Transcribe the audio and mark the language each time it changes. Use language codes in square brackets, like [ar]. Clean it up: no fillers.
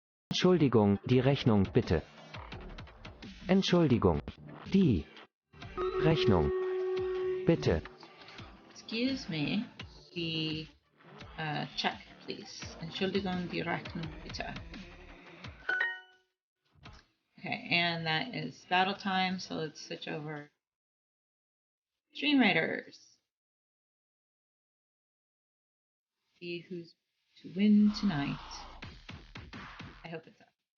[de] Entschuldigung, die Rechnung bitte. Entschuldigung, die Rechnung bitte. [en] Excuse me, the check, please. [de] Entschuldigung, die Rechnung bitte. [en] Okay, and that is battle time, so let's switch over. Stream Raiders. See who's to win tonight. I hope it's up.